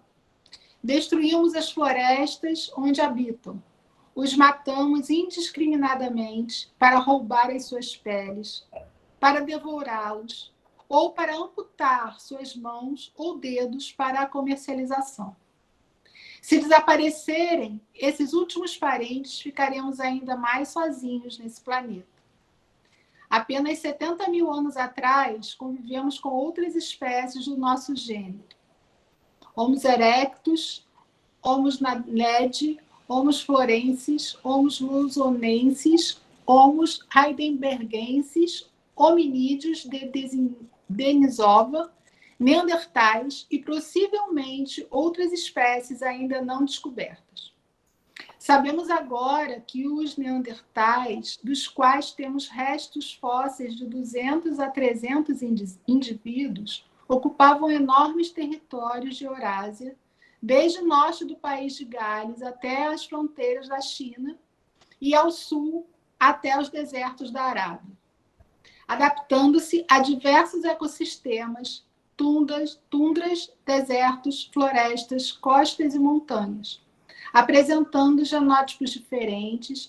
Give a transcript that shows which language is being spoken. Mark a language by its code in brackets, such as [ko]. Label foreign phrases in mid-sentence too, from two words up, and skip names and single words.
[pt] Destruímos as florestas onde habitam, os matamos indiscriminadamente para roubar as suas peles, para devorá-los, ou para amputar suas mãos ou dedos para a comercialização. Se desaparecerem esses últimos parentes, ficaremos ainda mais sozinhos nesse planeta. Apenas 70 mil anos atrás, convivemos com outras espécies do nosso gênero. Homo erectus, Homo naledi, Homo florensis, Homo luzonensis, Homo heidelbergensis, hominídeos de Denisova, neandertais e possivelmente outras espécies ainda não descobertas. Sabemos agora que os neandertais, dos quais temos restos fósseis de 200 a 300 indivíduos, ocupavam enormes territórios de Eurásia, desde o norte do país de Gales até as fronteiras da China e ao sul até os desertos da Arábia, adaptando-se a diversos ecossistemas, tundras, desertos, florestas, costas e montanhas, apresentando genótipos diferentes.